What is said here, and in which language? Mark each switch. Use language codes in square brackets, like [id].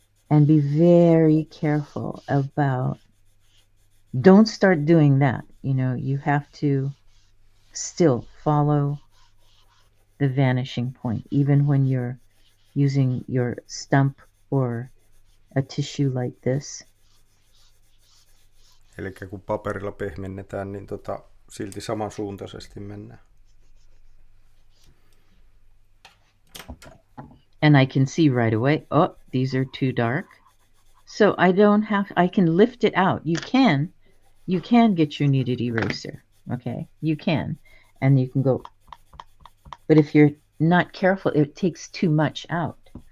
[en] And be very careful about, don't start doing that. You have to still follow the vanishing point, even when you're using your stump or a tissue like this. [fi] Eli kun paperilla pehmennetään, niin silti samansuuntaisesti mennään. [en] And I can see right away, oh, these are too dark. So I can lift it out. You can get your kneaded eraser, okay? You can. And you can go, but if you're not careful, it takes too much out.